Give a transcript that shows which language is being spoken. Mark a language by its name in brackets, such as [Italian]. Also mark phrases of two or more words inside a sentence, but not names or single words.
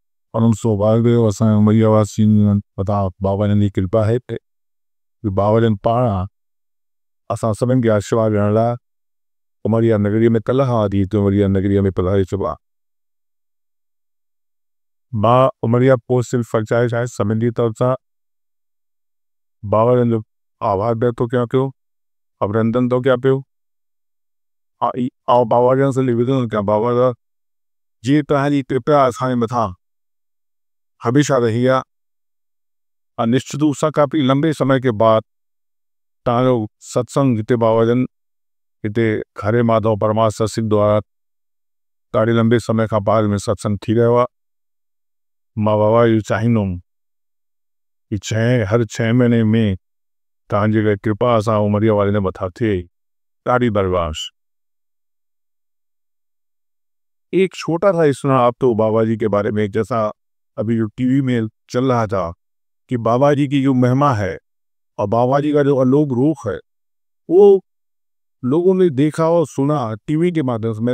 [Sindhi] परम सौभाग्य असां उमरिया वासियुनि पता बाबा जन जी कृपा है कि बाबा जन पाण असां सभिनि खे आशीर्वाद ॾियण लाइ उमरिया नगरीअ में कल्ह खां वठी हिते उमरिया नगरीअ में पधारे चुका। मां उमरिया पोस्ट सिर्फ़ पंचायत आहे सभिनि जी तरफ़ सां बाबा जन जो आभार व्यक्त कयां पियो, अभिनंदन थो कयां पियो ऐं बाबा जन सां निवेदन कयां बाबा जा जीअं तव्हांजी कृपा असांजे मथां हमेशा रही आहे [Hindi] और निश्चित रूप से काफ़ी लंबे समय के बाद [Sindhi] तव्हांजो सत्संग हिते बाबा जन हिते हरे माधव परमार सत्संग द्वारा ॾाढे लंबे समय का बाद में सत्संग थी रहियो आहे। मां बाबा इहो चाहींदुमि कि हर 6 महीने में तव्हांजी कृपा असां उमरिया वाले जे मथां थिए ॾाढी बर्दाश्त। [Hindi] एक छोटा सा सुना आप तो बाबा जी के बारे में, जैसा अभी जो टीवी में चल रहा था कि बाबा जी की जो महिमा है और बाबा जी का जो अलौक रूप है वो लोगों ने देखा और सुना टीवी के माध्यम से।